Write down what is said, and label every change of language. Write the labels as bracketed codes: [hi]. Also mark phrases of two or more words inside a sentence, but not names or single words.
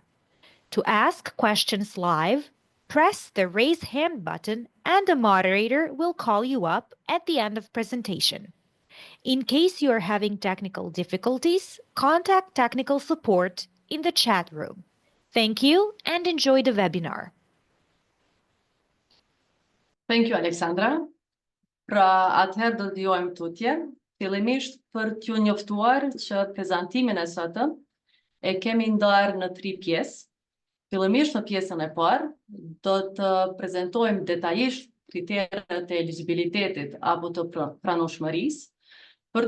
[en] To ask questions live, press the raise hand button and a moderator will call you up at the end of presentation. In case you are having technical difficulties, contact technical support in the chat room. Thank you and enjoy the webinar. Thank you, Alexandra. [sq] Pra, atëherë do të dëgjojmë tutje, fillimisht për t'ju njoftuar që prezantimin e sotëm e kemi ndarë në 3 pjesë. Fillimisht në pjesën e parë do të prezantojmë detajisht kriteret e eligibilitetit apo të pranueshmërisë, për